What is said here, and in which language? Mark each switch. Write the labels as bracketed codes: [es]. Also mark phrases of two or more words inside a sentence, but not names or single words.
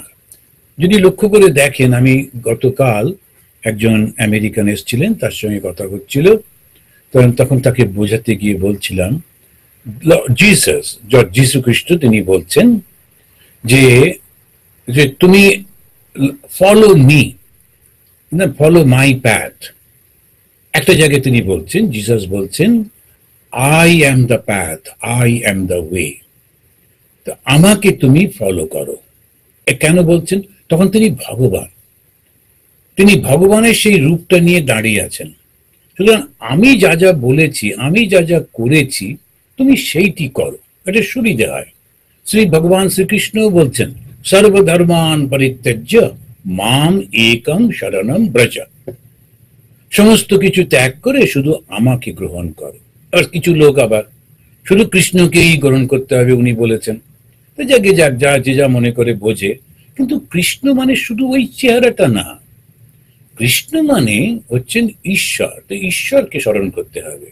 [bn] যদি লক্ষ্য করে দেখেন, আমি গতকাল একজন আমেরিকান এসেছিলেন, তার সঙ্গে কথা হচ্ছিল, তখন তাকে বোঝাতে গিয়ে বলছিলাম জিসাস, যীশু খ্রিস্ট, তিনি বলছেন যে যে তুমি [en] follow me, [bn] না [en] follow my path. [bn] একটা জায়গায় তিনি বলছেন, জিসাস বলছেন, [en] I am the path, I am the way, [bn] তো আমাকে তুমি ফলো করো। কেন বলছেন? তখন তিনি ভগবান, তিনি ভগবানের সেই রূপটা নিয়ে দাঁড়িয়ে আছেন। সুতরাং আমি যা যা বলেছি, আমি যা যা করেছি, তুমি সেইটি করো, এটা সুবিধে হয়। শ্রী ভগবান শ্রীকৃষ্ণ বলছেন, [sa] সর্বধর্মান পরিত্যজ্য মাম একং শরণম ব্রজ, [bn] সমস্ত কিছু ত্যাগ করে শুধু আমাকে গ্রহণ করো। আর কিছু লোক আবার শুধু কৃষ্ণকেই গ্রহণ করতে হবে উনি বলেছেন, তো যাকে যাক যা যে যা মনে করে বোঝে। কিন্তু কৃষ্ণ মানে শুধু ওই চেহারাটা না, কৃষ্ণ মানে হচ্ছেন ঈশ্বর, তো ঈশ্বরকে স্মরণ করতে হবে।